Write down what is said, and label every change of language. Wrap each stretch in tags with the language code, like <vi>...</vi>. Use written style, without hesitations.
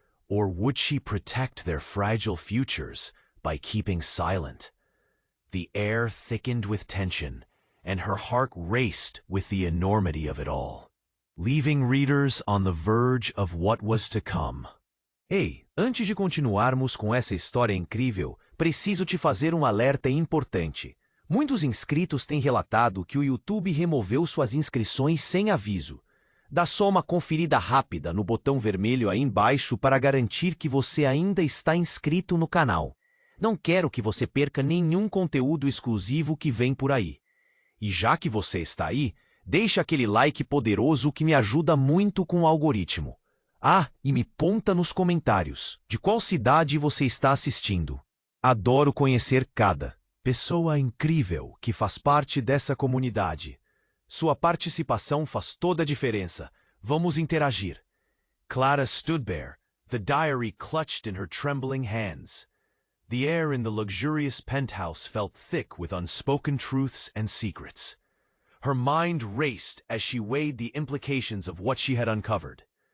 <en>Or would she protect their fragile futures by keeping silent? The air thickened with tension, and her heart raced with the enormity of it all, leaving readers on the verge of what was to come.</en> <pt>Ei, antes de continuarmos com essa história incrível, preciso te fazer um alerta importante. Muitos inscritos têm relatado que o YouTube removeu suas inscrições sem aviso. Dá só uma conferida rápida no botão vermelho aí embaixo para garantir que você ainda está inscrito no canal. Não quero que você perca nenhum conteúdo exclusivo que vem por aí. E já que você está aí, deixa aquele like poderoso que me ajuda muito com o algoritmo. Ah, e me conta nos comentários de qual cidade você está assistindo. Adoro conhecer cada pessoa incrível que faz parte dessa comunidade. Sua participação faz toda a diferença. Vamos interagir.</pt> <en>Clara stood there, the diary clutched in her trembling hands. The air in the luxurious penthouse felt thick with unspoken truths and secrets. Her mind raced as she weighed the implications of what she had uncovered.</en>